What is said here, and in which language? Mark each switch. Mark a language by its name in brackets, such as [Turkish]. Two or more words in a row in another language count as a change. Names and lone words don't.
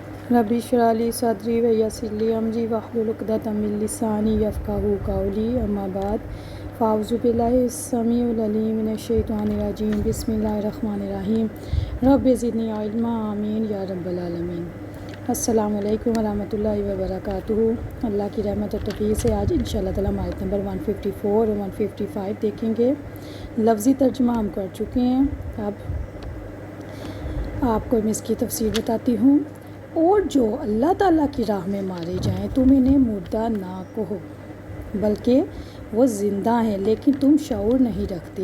[Arabic] رب اشرح لي صدري ويسر لي أمري واحلل عقدة من لساني يفقهوا قولي أما بعد فأعوذ بالله السميع العليم من الشيطان الرجيم بسم الله الرحمن الرحيم رب زدني علما آمين يا رب العالمين. السلام عليكم ورحمة الله وبركاته. [Hindi] अल्लाह की रहमत और तौफ़ीक़ से आज [Arabic] إن شاء الله تعالى [Hindi] हम आयत नंबर 154 और 155 देखेंगे। लफ्ज़ी तर्जुमा हम कर चुके हैं, अब आपको मैं इसकी तफसीर बताती हूँ। और जो [Arabic] الله تعالى [Hindi] की राह में मारे जाएं, तुम इन्हें मुर्दा ना कहो, बल्कि वो ज़िंदा हैं, लेकिन तुम शऊर नहीं रखते।